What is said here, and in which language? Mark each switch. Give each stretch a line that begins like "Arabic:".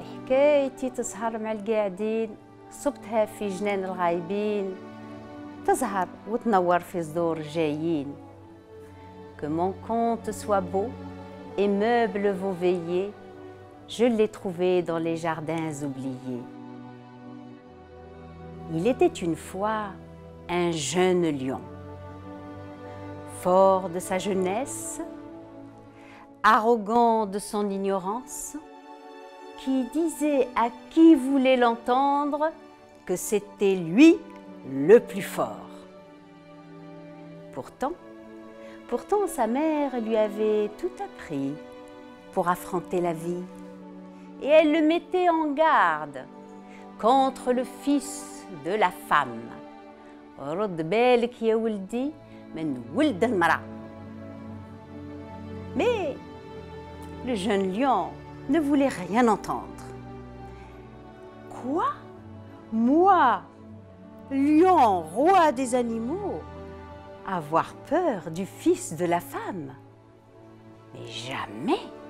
Arabic: هوايتي تسهر مع القاعدين، صبتها في جنان الغايبين، تزهر وتنور في صدور جايين.
French: Que mon conte soit beau et meuble vos veillées, je l'ai trouvé dans les jardins oubliés. Il était une fois un jeune lion, fort de sa jeunesse, arrogant de son ignorance, qui disait à qui voulait l'entendre que c'était lui le plus fort. Pourtant, sa mère lui avait tout appris pour affronter la vie, et elle le mettait en garde contre le fils de la femme.
Arabic: رد بالك يا ولدي من ولد المرأة.
French: Mais le jeune lion ne voulait rien entendre. Quoi? Moi, lion, roi des animaux, avoir peur du fils de la femme? Mais jamais!